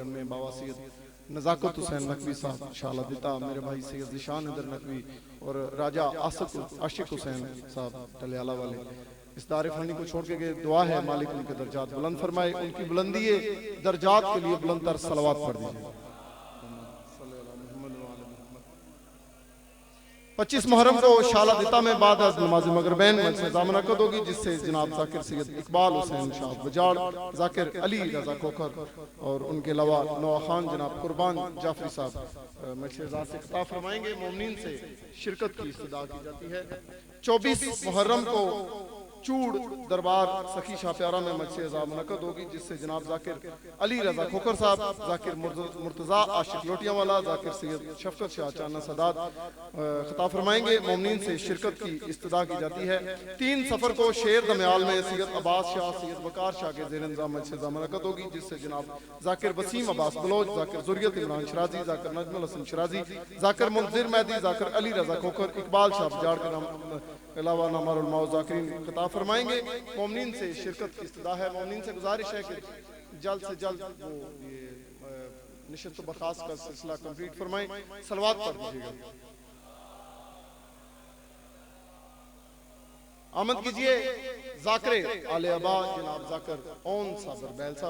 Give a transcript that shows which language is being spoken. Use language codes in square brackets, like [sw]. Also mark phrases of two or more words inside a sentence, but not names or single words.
[ur] ان میں بابا سید نزاکت حسین نقوی صاحب شاہ الابدیتا، میرے بھائی سید نشان ادھر نقوی اور راجہ عاشق حسین صاحب ٹلیالہ والے اس تعریفانی کو چھوڑ کے گئے. دعا ہے مالک ان کے درجات بلند فرمائے۔ ان کی بلندی درجات کے لیے بلند تر صلوات پڑھ دیجیے. 25 محرم کو شاہ الابدیتا میں بعد نماز مغربین مجلسِ عزا منعقد ہوگی، جس سے جناب ذاکر سید اقبال حسین شاہ بجاڑ، ذاکر علی رضا کھوکھر اور ان کے علاوہ نوا خان جناب قربان جعفری صاحب مجلسِ عزا سے خطاب فرمائیں گے. مومنین سے شرکت کی استدعا کی جاتی ہے. 24 محرم کو چوڑ دربار سخی شاہ پیارا میں مجلسِ عزا منعقد ہوگی، جس سے جناب ذاکر علی رضا کھوکھر صاحب، ذاکر مرتضیٰ عاشق لوٹیاوالا، ذاکر سید شفقت شاہ چانا سادات خطاب فرمائیں گے. مومنین سے شرکت کی استدعا کی جاتی ہے. 3 صفر کو شیر دمیال میں سید عباس شاہ، سید وقار شاہ کے زیر انتظام مجلسِ عزا منعقد ہوگی، جس سے جناب ذاکر وسیم عباس بلوچ، ذاکر ذریت عمران شرازی، ذاکر نجم الحسن شرازی، ذاکر منذر مہدی، ذاکر علی رضا کھوکھر، اقبال شاہ بجاڑ کے نام علاوہ نمارل موذ ذاکرین خطاب فرمائیں گے. مومنین سے شرکت کی استدعا ہے۔ مومنین سے گزارش ہے کہ جلد سے جلد وہ یہ نشست برخاست کا سلسلہ کمپلیٹ فرمائیں. صلوات پڑھ دیجیے گا. آمد کیجیے ذاکر آلِ عبا جناب ذاکر عون صابر بیل صاحب.